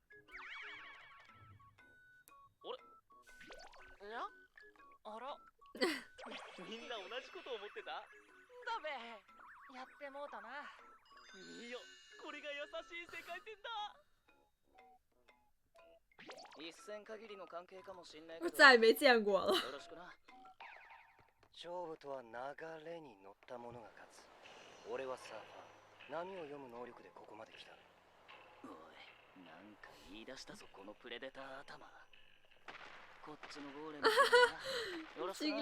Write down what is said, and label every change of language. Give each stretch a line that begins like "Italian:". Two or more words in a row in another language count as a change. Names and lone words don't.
Japanese: いや、あら。みんな同じこと思ってた？だべ、やってもうたな。いいよ、これが優しい世界線だ。一戦限りの関係かもしんないけど、
Chinese: 再也没见过了。
Japanese: よろしくな。勝負とは流れに乗った者が勝つ。俺はサーファー、波を読む能力でここまで来た。おい、なんか言い出したぞこのプレデター頭。こっちのゴーレムよろしくな。